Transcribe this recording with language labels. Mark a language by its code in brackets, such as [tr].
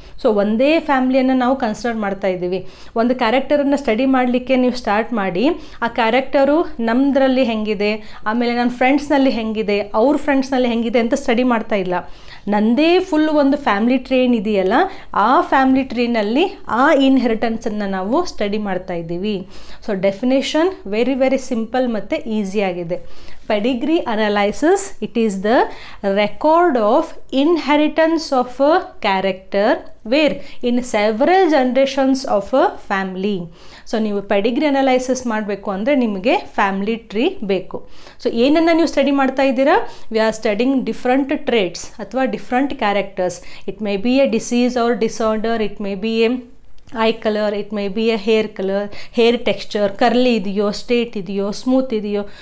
[kn] So ಒಂದೇ ಫ್ಯಾಮ್ಲಿಯನ್ನು ನಾವು consider ಮಾಡ್ತಾ ಇದ್ದೀವಿ. ಒಂದು ಕ್ಯಾರೆಕ್ಟರನ್ನು ಸ್ಟಡಿ ಮಾಡಲಿಕ್ಕೆ ನೀವು ಸ್ಟಾರ್ಟ್ ಮಾಡಿ, ಆ ಕ್ಯಾರೆಕ್ಟರು ನಮ್ಮದ್ರಲ್ಲಿ ಹೆಂಗಿದೆ, ಆಮೇಲೆ ನನ್ನ ಫ್ರೆಂಡ್ಸ್ನಲ್ಲಿ ಹೆಂಗಿದೆ, ಅವ್ರ ಫ್ರೆಂಡ್ಸ್ನಲ್ಲಿ ಹೆಂಗಿದೆ ಅಂತ ಸ್ಟಡಿ ಮಾಡ್ತಾ ಇಲ್ಲ. ನನ್ನದೇ ಫುಲ್ ಒಂದು ಫ್ಯಾಮ್ಲಿ ಟ್ರೀನ್ ಇದೆಯಲ್ಲ, ಆ ಫ್ಯಾಮ್ಲಿ ಟ್ರೀನಲ್ಲಿ ಆ ಇನ್ಹೆರಿಟೆನ್ಸನ್ನು ನಾವು ಸ್ಟಡಿ ಮಾಡ್ತಾ ಇದ್ದೀವಿ. So definition very very simple ಮತ್ತು ಈಸಿಯಾಗಿದೆ. [en] Pedigree analysis, it is the record of inheritance of a character where in several generations of a family. [kn] So ನೀವು ಪೆಡಿಗ್ರಿ ಅನಲೈಸಿಸ್ ಮಾಡಬೇಕು ಅಂದರೆ ನಿಮಗೆ ಫ್ಯಾಮಿಲಿ ಟ್ರೀ ಬೇಕು. ಸೊ ಏನನ್ನು ನೀವು ಸ್ಟಡಿ ಮಾಡ್ತಾ ಇದ್ದೀರಾ? [en] We are studying different traits ಅಥವಾ different characters. It may be a disease or disorder, it may be a eye colour, it may be a hair colour, hair texture, [kn] curly ಇದೆಯೋ, straight ಇದೆಯೋ, smooth ಇದೆಯೋ.